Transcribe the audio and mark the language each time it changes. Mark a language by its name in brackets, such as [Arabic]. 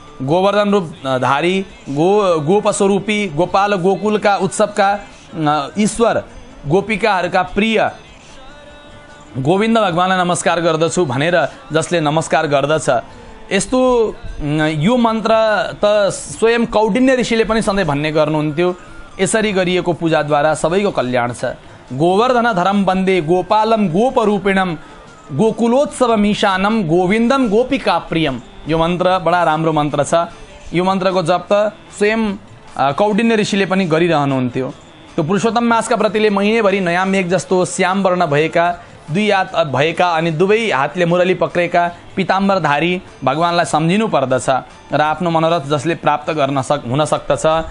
[Nepali] गोवर्धन रूपधारी गोपस्वरूपी गोपाल गोकुलका उत्सवका ईश्वर गोपिकाहरूका प्रिय गोविन्द भगवानलाई नमस्कार गर्दछु भनेर जसले नमस्कार गर्दछ, यस्तो यो मन्त्र त स्वयं कौडिन्य ऋषिले पनि सधैँ भन्ने गर्नुहुन्थ्यो। यसरी गरिएको पूजाद्वारा सबैको कल्याण छ। [Sanskrit] गोवर्धन धरम वन्दे गोपालम गोपरूपिणम गोकुलोत्सव मीशानम गोविन्दम गोपिका प्रियम। [Nepali] यो मन्त्र बडा राम्रो मन्त्र छ। यो मन्त्रको जप त स्वयं कौडिन्य ऋषिले पनि गरिरहनुहुन्थ्यो। त्यो पुरुषोत्तम मासका व्रतीले महिनेभरि नयाँ मेघ जस्तो श्याम वर्ण भएका, दुई हात भएका अनि दुवै हातले मुरली पक्रेका पिताम्बरधारी भगवानलाई सम्झिनु पर्दछ र आफ्नो मनोरथ जसले प्राप्त हुन सक्दछ।